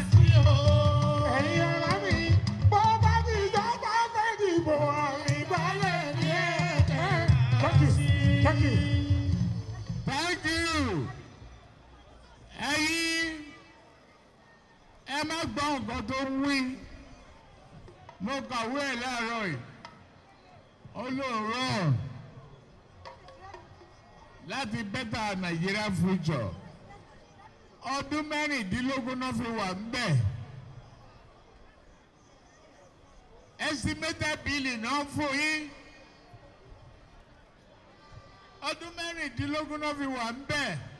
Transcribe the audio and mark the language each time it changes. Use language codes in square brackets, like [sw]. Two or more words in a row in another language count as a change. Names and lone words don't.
[yo] Ẹ̀yin ará mi, bó bá ti jọba fẹ́ dìbò, àmì ìgbàlẹ̀ ni ẹ tẹ̀ ká sí. [en] Thank you, thank you. Thank you. [yo] Ẹ̀yin, ẹ má gbọ́ nǹkan tó ń wí. Mo kàwé ẹ̀ láàárọ̀ yìí. Ó lóun rọ̀ láti [en] better Nigeria future. [yo] Ọdún mẹ́rìndínlógún náà fi wà ń bẹ̀. [en] Estimated billing [yo] náà fún yín. Ọdún mẹ́rìndínlógún náà fi wà ń bẹ̀.